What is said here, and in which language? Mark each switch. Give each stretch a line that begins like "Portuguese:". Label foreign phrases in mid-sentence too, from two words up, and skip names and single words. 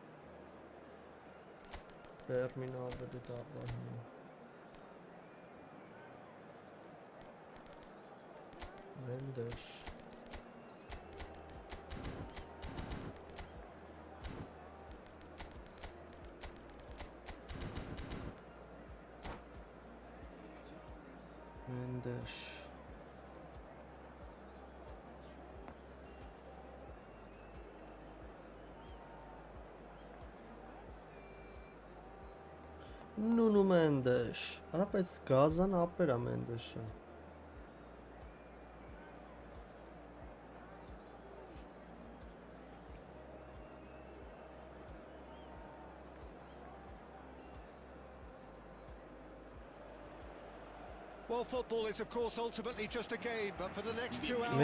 Turkish: Terminal dedi davranıyor. Mendes. Mendes. Nuno Mendes.
Armenian: Արա բայց գազան ապեր է Mendes-ը։
English: Well, football is, of course, ultimately just a game, but for the next 2 hours,